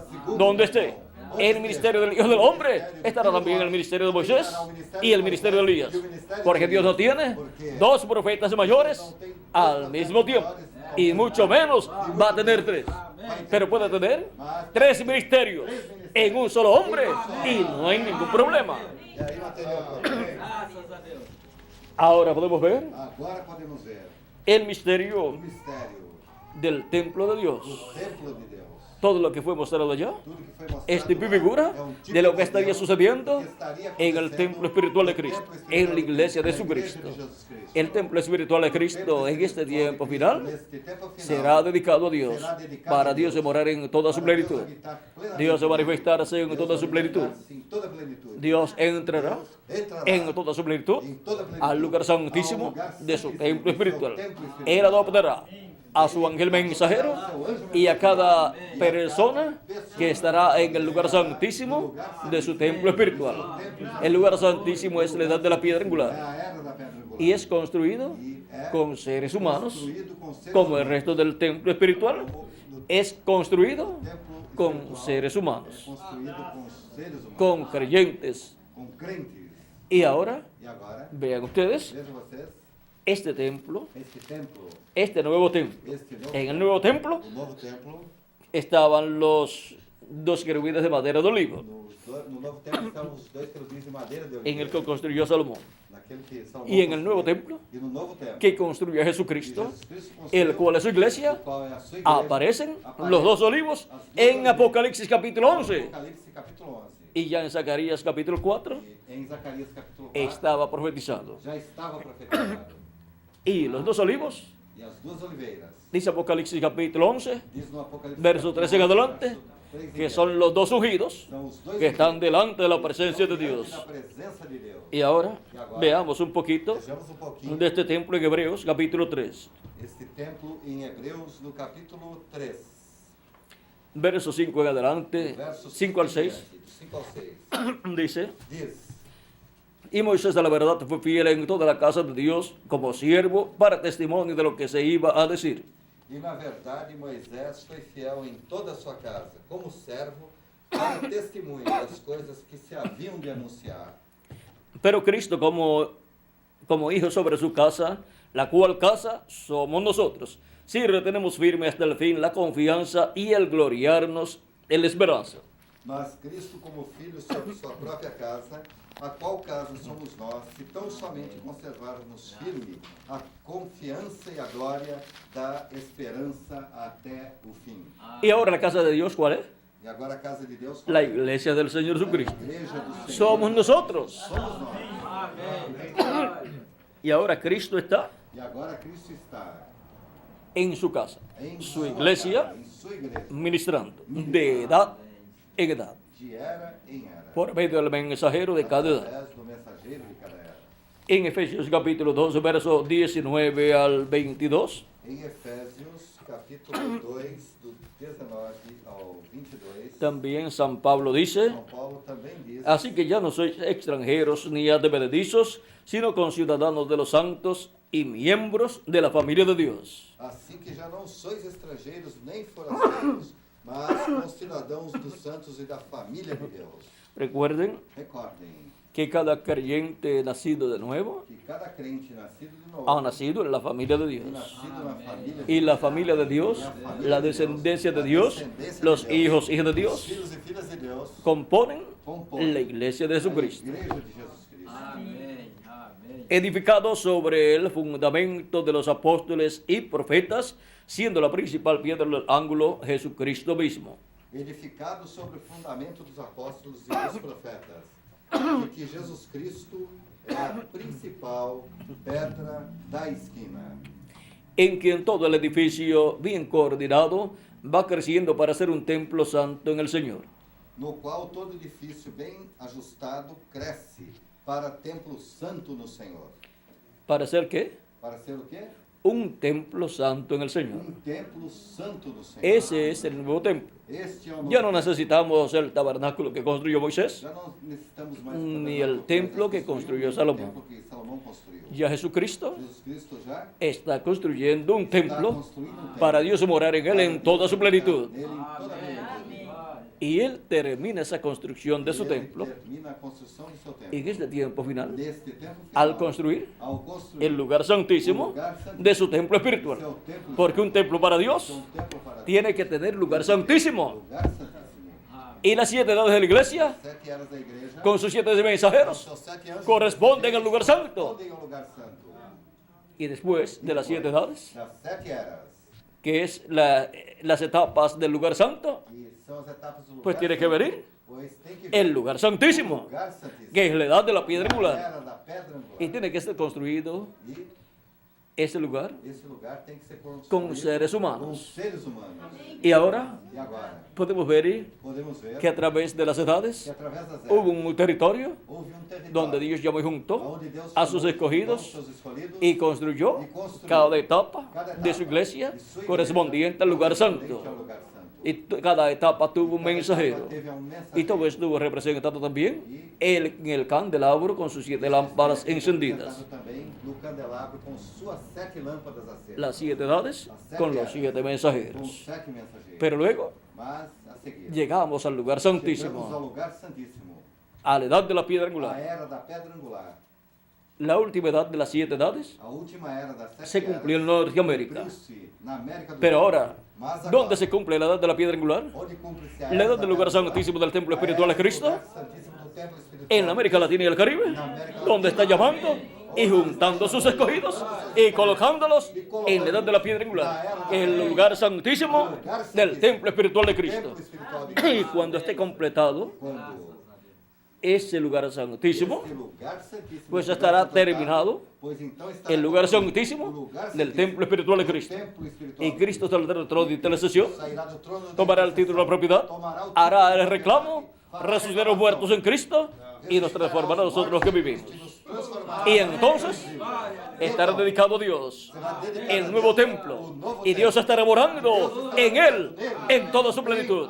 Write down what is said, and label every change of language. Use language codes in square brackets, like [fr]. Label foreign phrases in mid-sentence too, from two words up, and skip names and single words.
[es] Donde esté el ministerio del Hijo del Hombre, estará también el ministerio de Moisés y el ministerio de Elías. Porque Dios no tiene dos profetas mayores al mismo tiempo, y mucho menos va a tener 3. Pero puede tener 3 ministerios en un solo hombre y no hay ningún problema. [pt] E aí não teria problema. Graças a Deus. [es] Ahora podemos ver [pt] Agora podemos ver [es] el [pt] o [es] misterio [pt] mistério [es] del templo de [pt] do [es] Dios. [pt] templo de Deus. [es] Todo lo que fue mostrado allá [pt] Tudo que foi mostrado [es] es tipo y [pt] lá [es] figura [pt] é tipo [es] de lo que [pt] de [es] estaría [pt] Deus [es] sucediendo [pt] que estaria [es] en el [pt] acontecendo [es] templo espiritual de [pt] no [es] Cristo, [pt] templo espiritual [es] en la iglesia de [pt] na igreja [es] Jesucristo. [pt] Jesus Cristo. [es] El templo espiritual de Cristo en este tiempo final [pt] Neste tempo final, [es] será dedicado a Dios, [pt] será dedicado [es] para [pt] a [es] Dios de morar en toda su [pt] para Deus [es] plenitud. [pt] habitar plenamente. [es] Dios de manifestarse en [pt] Deus [es] toda su plenitud. [pt] manifestar-se em toda plenitud. [es] Dios entrará [pt] Deus entrará [es] en toda su plenitud [pt] em toda plenitud [es] al lugar [pt] ao [es] santísimo [pt] lugar [es] de su [pt] santíssimo [es] templo [pt] do seu [es] espiritual. [pt] templo espiritual. [es] Él adoptará a su ángel mensajero y a cada persona que estará en el lugar santísimo de su templo espiritual. El lugar santísimo es la edad de la piedra [pt] É [es] angular [pt] a era da pedra angular. [es] y es construido [pt] E é [es] con seres humanos, [pt] construído com seres [es] como el [pt] humanos. [es] resto del templo espiritual es construido [pt] O templo [es] con [pt] espiritual [es] seres [pt] é [es] humanos, [pt] construído com seres humanos, [es] con creyentes. [pt] com crentes. [es] Y ahora, [pt] E agora, [es] vean ustedes, [pt] vejam vocês, [es] este templo, [pt] este templo, [es] este nuevo templo. [pt] este novo, [es] En el nuevo templo [pt] o novo templo, [es] estaban los 2 querubines de madera de olivo, [pt] no novo templo estavam os 2 querubins de madeira de [es] en el [pt] oliveira, [es] que construyó Salomón. [pt] aquele que Salomão [es] y en el nuevo [pt] construiu, [es] templo [pt] e no novo templo, [es] que construye [pt] que [es] Jesucristo, [pt] Jesus Cristo construiu, [es] el cual es su [pt] o [es] iglesia, [pt] qual é a sua igreja, [es] aparecen [pt] aparece [es] los dos olivos [pt] as duas [es] en [pt] oliveiras. [es] Apocalipsis capítulo 11. [pt] Apocalipse capítulo 11. [es] Y ya en Zacarías capítulo 4 [pt] E em Zacarias capítulo 4 [es] estaba profetizado. [pt] já estava profetizado. [es] Y los dos olivos, [pt] E as duas oliveiras, [es] dice Apocalipsis capítulo 11, [pt] diz no Apocalipse [es] verso 13 en [pt] capítulo [es] adelante, [pt] 3 em [es] que [pt] diante, [es] son los dos ungidos [pt] são os dois [es] que están [pt] ungidos, [es] delante de la presencia de [pt] estão diante [es] Dios. [pt] da presença de Deus. [es] Y ahora veamos un poquito [pt] Vejamos pouquinho [es] de este templo en Hebreos capítulo 3, [pt] este templo em Hebreus no capítulo 3, [es] verso 5 en adelante, [pt] versos [es] 5 al 6, [pt] 5 ao 6. [es] dice: [pt] Diz: [es] y Moisés a la verdad fue fiel en toda la casa de Dios como siervo para testimonio de lo que se iba a decir. [pt] E na verdade Moisés foi fiel em toda a sua casa, como servo, para testemunho das coisas que se haviam de anunciar. [es] Pero Cristo como hijo sobre su casa, la cual casa somos nosotros, si retenemos firme hasta el fin la confianza y el gloriarnos en la esperanza. [pt] Mas Cristo como filho sobre sua própria casa, a qual casa somos nós, se tão somente conservarmos firme a confiança e a glória da esperança até o fim. [es] Y ahora la casa de Dios, ¿cuál es? [pt] E agora a casa de Deus, [es] La iglesia del Señor [pt] a [es] Jesucristo. [pt] igreja do Senhor, [es] Somos nosotros. [pt] somos nós. [es] Y ahora Cristo está [pt] E agora Cristo está [es] en su casa, [pt] em [es] su [pt] sua [es] iglesia, [pt] casa, em sua igreja, [es] ministrando de edad en edad, [pt] de era em era, [es] por medio del mensajero de cada edad. [pt] através do mensageiro de cada era. [es] En Efesios capítulo 12, verso 19 al 22, [pt] Em Efésios, capítulo 2, do 19 ao 22, [es] también San Pablo dice: [pt] São Paulo também diz: [es] así que ya no sois extranjeros ni advenedizos, sino conciudadanos de los santos y miembros de la familia de Dios. [pt] assim que já não sois estrangeiros nem forasteiros, mas concidadãos dos santos e da família de Deus. [es] Recuerden [pt] Recordem [es] que cada creyente nacido de nuevo [pt] que cada crente nascido de [es] ha [pt] novo [es] nacido en la familia de [pt] e [es] Dios. [pt] nascido na família de [es] Y la [pt] Deus, [es] familia de Dios, la descendencia de Dios, los hijos, hijas de [pt] os [es] Dios, [pt] filhos e filhas de Deus [es] componen [pt] compõem [es] la iglesia de [pt] a [es] Jesucristo, [pt] igreja de Jesus Cristo, [es] edificado sobre el fundamento de los apóstoles y profetas, siendo la principal piedra del ángulo Jesucristo mismo. [pt] edificado sobre o fundamento dos apóstolos e dos profetas, e que Jesus Cristo é a principal pedra da esquina, [es] En quien todo el edificio bien coordinado va creciendo para ser un templo santo en el Señor. [pt] no qual todo edifício bem ajustado cresce para templo santo no Senhor. [es] ¿Para ser qué? [pt] Para ser o quê? [es] Un templo santo en el Señor. [pt] Templo santo do Senhor. [es] Ese es el nuevo templo. [pt] Este é o novo [es] Ya no [pt] templo. [es] necesitamos el tabernáculo que construyó Moisés, [pt] Já não necessitamos mais [es] ni el templo que construyó [pt] o [es] Salomón. [pt] templo que Salomão construiu. [es] Ya Jesucristo [pt] Jesus Cristo já [es] está construyendo un [pt] está [es] templo [pt] construindo um templo [es] para Dios morar en él en toda su plenitud. [pt] nele em toda a plenitude. [es] Y él termina esa construcción de su [pt] Ele [es] templo [pt] termina a construção do seu templo. [es] en este tiempo final [pt] Neste tempo final, [es] al construir [pt] ao construir [es] el lugar santísimo de su templo espiritual. Porque un templo para Dios [pt] um templo para Deus, [es] tiene que tener lugar santísimo. [pt] lugar santíssimo. [es] Y las 7 edades de la iglesia, [pt] 7 eras da igreja, [es] con sus 7 [pt] com [es] mensajeros, [pt] seus 7 anjos, [es] corresponden al lugar santo. [pt] correspondem ao lugar santo. [es] Y después de las 7 edades, [pt] Das 7 eras, [es] que es las etapas del lugar santo, [pt] e são as etapas do lugar [es] pues tiene que [pt] santo, [es] venir [pt] pois tem que [es] el [pt] vir [es] lugar [pt] o [es] santísimo, [pt] lugar santíssimo. [es] que es la edad de la piedra [pt] A [es] angular. [pt] era da pedra angular. [es] Y tiene que ser construido [pt] E [es] ese lugar [pt] esse lugar tem que ser construído [es] con seres [pt] com [es] humanos. [pt] seres humanos. [es] Y ahora [pt] E agora, [es] podemos ver [pt] podemos ver [es] que a través de las [pt] que [es] edades [pt] através das eras [es] hubo un territorio [pt] houve um território [es] donde Dios llamó y juntó [pt] onde Deus [es] a sus [pt] chamou [es] escogidos [pt] seus escolhidos [es] y construyó cada etapa de su iglesia correspondiente al lugar santo. [pt] ao lugar santo. [es] Y cada etapa tuvo un mensajero. [pt] Teve um [es] Y todo [pt] mensageiro [es] estuvo representado también en el candelabro con sus 7 lámparas encendidas. [pt] representado também no candelabro com suas 7 lâmpadas acesas. [es] Las 7 edades con los 7 [pt] com [es] mensajeros. [pt] 7 mensageiros. [es] Pero luego [pt] Mas a seguir, [es] llegamos al lugar [pt] chegamos ao [es] santísimo, [pt] lugar santíssimo, [es] a la edad de la piedra [pt] a [es] angular. [pt] era da pedra angular. [es] La última edad de las 7 edades [pt] A última era das 7 [es] se cumplió en Norteamérica. [pt] cumpriu-se na América do [es] Pero [pt] Norte. [es] ahora, [pt] Mas agora, [es] ¿dónde se cumple la edad de la piedra angular? [pt] onde cumpre-se a [es] La [pt] era [es] edad [pt] da [es] del lugar [pt] pedra angular? [es] santísimo del templo [pt] A [es] espiritual [pt] era [es] de [pt] do [es] Cristo, [pt] lugar santíssimo do templo espiritual [es] en la América Latina y el Caribe, donde está llamando y juntando sus escogidos y colocándolos en la edad de la piedra angular, en el lugar santísimo del templo espiritual de Cristo. [pt] templo espiritual de Cristo. [es] Y cuando esté completado [pt] Quando [es] ese lugar santísimo, [pt] esse lugar santíssimo [es] pues [pt] estiver [es] estará [pt] completado, [es] terminado [pt] pois então estará [es] el lugar [pt] concluído [es] santísimo [pt] o lugar [es] del [pt] santíssimo [es] templo espiritual de [pt] do [es] Cristo. [pt] templo espiritual [es] Y [pt] de [es] Cristo saldrá del trono de intercesión, [pt] sairá do trono da [es] tomará el título de la propiedad, [pt] tomará o [es] hará [pt] título [es] el [pt] da [es] reclamo, [pt] propriedade, [es] resucitará a los muertos en Cristo y nos transformará a nosotros los que vivimos. [pt] nos transformará [es] Y entonces estará dedicado a Dios el nuevo templo, y Dios estará morando en él en toda su plenitud.